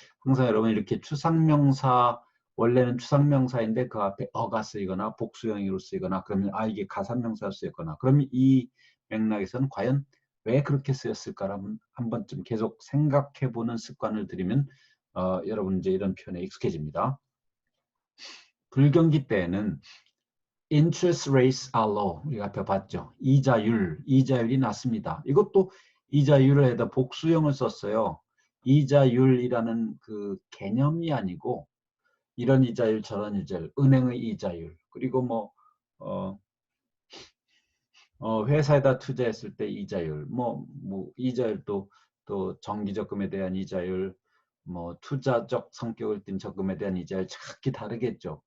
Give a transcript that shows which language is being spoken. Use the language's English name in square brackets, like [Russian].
[Korean] 항상 여러분 이렇게 추상명사, 원래는 추상명사인데 그 앞에 어가 쓰이거나 복수형으로 쓰이거나 그러면 이게 가산명사로 쓰였거나 그러면 이 맥락에서는 과연 왜 그렇게 쓰였을까를 한 번쯤 계속 생각해보는 습관을 들이면 여러분 이제 이런 표현에 익숙해집니다. 불경기 때에는 [English] interest rates are low. [Korean] 우리가 앞에 봤죠. 이자율이 낮습니다. 이것도 이자율에다 복수형을 썼어요. 이자율이라는 그 개념이 아니고 이런 이자율 저런 이자율, 은행의 이자율, 그리고 회사에다 투자했을 때 이자율, 이자율도 또 정기적금에 대한 이자율, 투자적 성격을 띤 적금에 대한 이자율 각기 다르겠죠.